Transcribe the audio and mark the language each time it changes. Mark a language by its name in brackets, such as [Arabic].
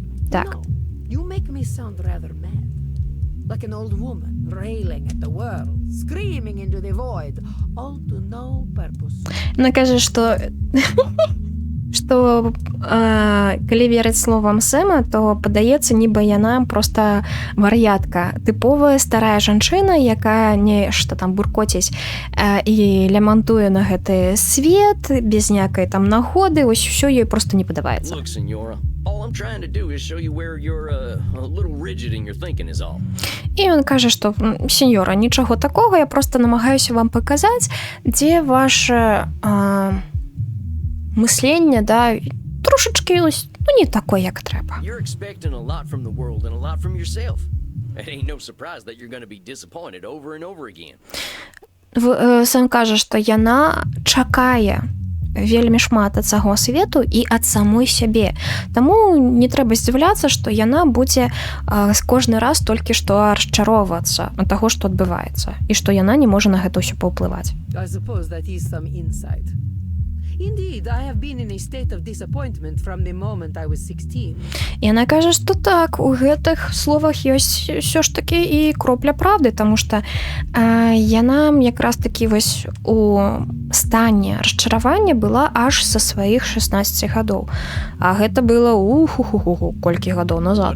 [Belarusian] Так. [English] You make me sound rather mad. Like an old woman, railing at the world, screaming into the void, all to no purpose. [Belarusian] Она каже, што калі верыць словам Сэма, то падаецца, нібы яна проста вар'ятка. Тыповая старая жанчына, якая нешта там буркоціць і лямантуе на гэты свет, без някай там нагоды, ось усё ёй проста не падабаецца. [English] Look, Senora, all I'm trying to do is show you where you're a little rigid in your thinking is all. [Belarusian] І ён кажа, што сеньора, нічого такога, я просто намагаюся вам паказаць, дзе ваше мысленне, трошачкі не такое, як трэба. [English] You're expecting a lot from the world and a lot from yourself. It ain't no surprise that you're going to be disappointed over and over again. [Belarusian] Сэм кажа, што яна чакае вельмі шмат ад цяго свету і ад самой сябе. Таму не трэба здзіўляцца, што яна будзе кожны раз толькі што расчароўвацца ад таго, што адбываецца, і што яна не можа на гэта ўсё паўплываць. [English] I suppose that is some insight. Indeed, I have been in a state of disappointment from the moment I was 16. [Belarusian] І яна кажа, што так, у гэтых словах ёсць ўсё ж такі і кропля правды, таму што яна якраз такі вось у стане расчаравання была аж са сваіх 16 гадоў. А гэта было колькі гадоў назад.